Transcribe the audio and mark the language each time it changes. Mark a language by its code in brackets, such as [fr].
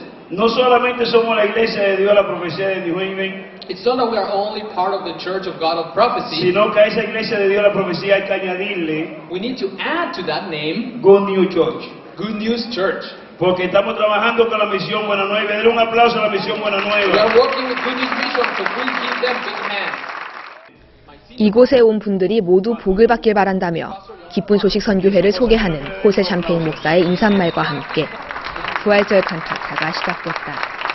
[es] No solamente somos la iglesia de Dios, la profecía de New Haven, [en] It's not that we are only part of the Church of God of Prophecy. [es] sino que a esa iglesia de Dios, la profecía, hay que añadirle [en] We need to add to that name Good News Church. Good News Church. [es] Porque estamos trabajando con la misión Buena Nueva. Denle un aplauso a la misión Buena [en] We [es] Nueva. [en] are working with Good News Mission, so please give them big hands. [ko] 이곳에 온 분들이 모두 복을 받길 바란다며 기쁜 소식 선교회를 소개하는 호세 샴페인 목사의 인사말과 함께 부활절 칸타타가 시작됐다.